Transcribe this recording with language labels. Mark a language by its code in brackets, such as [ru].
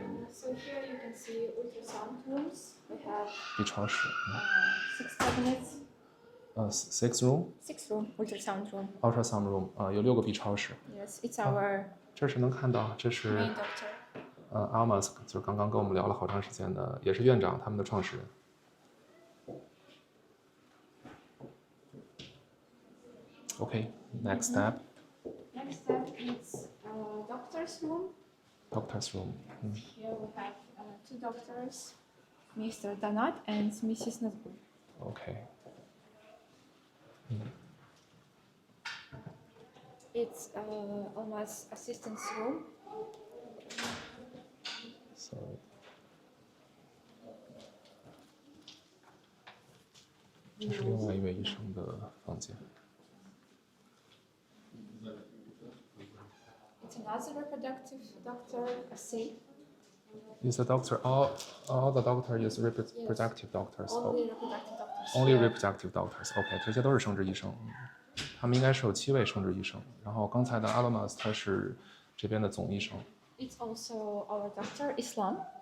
[en] So here you can see ultrasound rooms. We have [zh] B 超室。 [en] 6 cabinets. 6 room。 6 room ultrasound room. Ultrasound room [zh] 有6个 B 超室。 [en] Yes, it's our [zh] 这是能看到，这是 [en] main doctor. [zh] Almas， 就是刚刚跟我们聊了好长时间的，也是院长他们的创始人。 [en] OK，next step. Next step is doctor's room. Doctor's room. Here we have 2 doctors, Mr. Danat and Mrs. Nazgul. OK. It's Alma's assistant's room. Sorry. [zh] 这是另外一位医生的房间。 [en] It's another reproductive doctor, a C. Is the doctor all the doctor is reproductive doctors? Only reproductive doctors. Only reproductive doctors. [zh] OK， 这些都是生殖医生。他们应该是有7位生殖医生。然后刚才的 Almas 他是这边的总医生。 [en] It's also our doctor, Islam.